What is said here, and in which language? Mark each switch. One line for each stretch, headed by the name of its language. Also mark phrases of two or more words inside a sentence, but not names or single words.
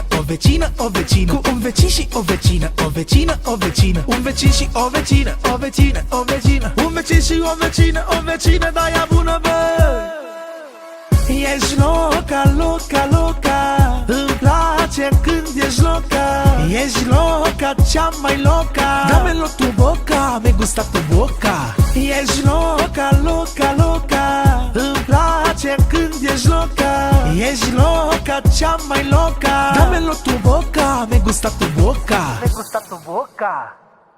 Romanian: O vecină, o vecină, cu un vecin și o vecină. O vecină, o vecină, un vecin și o vecină. O vecină, o vecină, un vecin și o vecină. O vecină, da, ea bună, bă. Ești
Spanish: loca, loca, loca,
Romanian: îmi place când ești loca. Ești loca, cea mai loca,
Spanish: damelo tu boca, mi gusta tu boca.
Romanian: Ești
Spanish: loca, loca, loca,
Romanian: îmi place când ești loca. Ești loca, cea mai loca,
Spanish: damelo tu boca, mi gusta tu boca. Mi gusta tu boca.